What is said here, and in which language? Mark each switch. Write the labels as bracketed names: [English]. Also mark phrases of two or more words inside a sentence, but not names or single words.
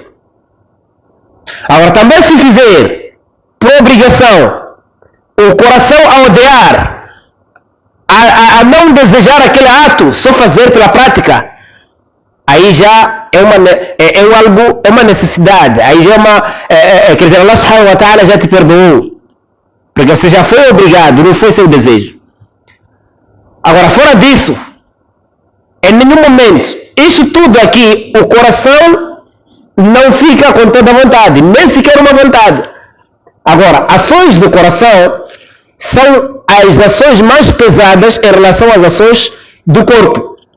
[Portuguese] Agora, também se fizer por obrigação, o coração a odiar, a não desejar aquele ato, só fazer pela prática, aí já é uma necessidade, aí já quer dizer, [Arabic] الله سبحانه وتعالى [Portuguese] já te perdoou. Porque você já foi obrigado, não foi seu desejo. Agora, fora disso, em nenhum momento, isso tudo aqui, o coração não fica com toda a vontade, nem sequer uma vontade. Agora, ações do coração são as ações mais pesadas em relação às ações do corpo.